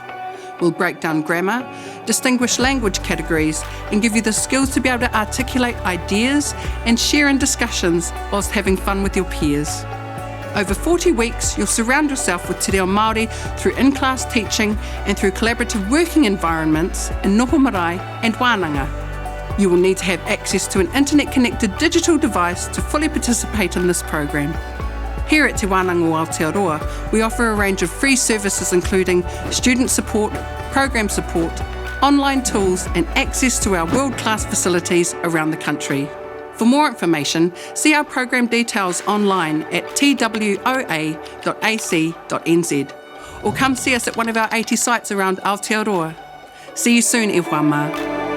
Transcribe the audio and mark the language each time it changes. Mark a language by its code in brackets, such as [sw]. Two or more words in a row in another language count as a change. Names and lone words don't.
[en] We'll break down grammar, distinguish language categories, and give you the skills to be able to articulate ideas and share in discussions whilst having fun with your peers. Over 40 weeks, you'll surround yourself with [mi] Te Reo Māori [en] through in-class teaching and through collaborative working environments in [mi] noho marae [en] and wānanga. You will need to have access to an internet-connected digital device to fully participate in this program. Here at Te Wānanga o Aotearoa, we offer a range of free services including student support, program support, online tools and access to our world-class facilities around the country. For more information, see our program details online at twoa.ac.nz or come see us at one of our 80 sites around Aotearoa. See you soon, [mi] e whā mā.